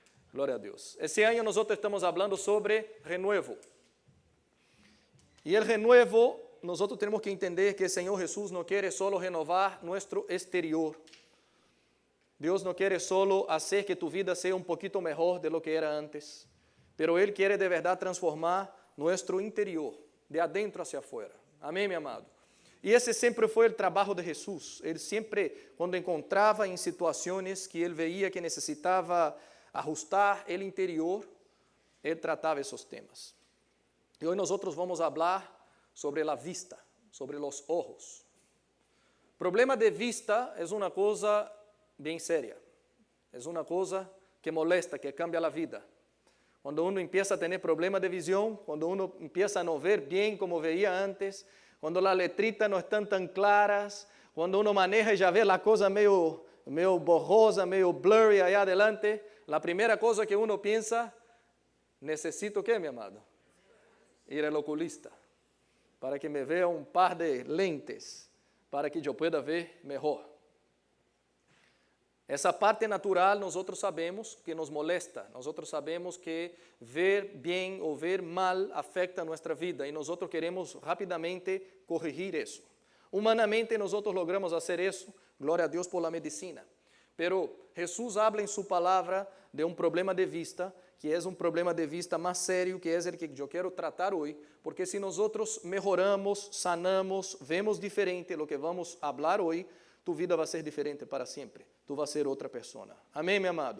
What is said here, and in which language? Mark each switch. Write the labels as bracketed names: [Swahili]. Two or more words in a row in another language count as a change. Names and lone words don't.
[Portuguese] Glória a Deus. Esse ano nós estamos falando sobre renuevo. E o renuevo, nós temos que entender que o Senhor Jesus não quer só renovar nosso exterior. Deus não quer só fazer que tu vida seja um pouquinho melhor [Spanish] de lo que era antes, pero [Portuguese] Ele quer de verdade transformar nosso interior, [Spanish] de adentro hacia afuera. [Portuguese] Amém, meu amado? E esse sempre foi o trabalho de Jesus. Ele sempre, quando encontrava em situações que ele veia que necessitava ajustar o interior, ele tratava esses temas. E hoje nós vamos falar sobre a vista, sobre os ojos. Problema de vista é uma coisa bem séria. É uma coisa que molesta, que cambia a vida. Quando [Spanish] uno empieza [Portuguese] a ter problema de visão, quando [Spanish] uno empieza [Portuguese] a não ver bem [Spanish] como veía antes, [Portuguese] quando as letritas não estão tão claras, quando uno maneja e já vê a coisa meio borrosa, meio blurry aí adelante, a primeira coisa que uno pensa, necessito o quê, meu amado? Ir ao oculista, para que me veja um par de lentes, para que eu pueda ver melhor. Essa parte natural nós sabemos que nos molesta, nós sabemos que ver bem ou ver mal afeta a nossa vida e nós queremos rapidamente corrigir isso. Humanamente nós logramos fazer isso, glória a Deus [Spanish] por la medicina. Pero Jesus habla [Portuguese] em sua palavra de um problema de vista, que é um problema de vista mais sério, que é o que eu quero tratar hoje, porque se nós melhoramos, sanamos, vemos diferente [Spanish] lo que vamos [Portuguese] falar hoje, tu vida vai ser diferente para sempre. Tu vai ser outra pessoa. Amém, meu amado?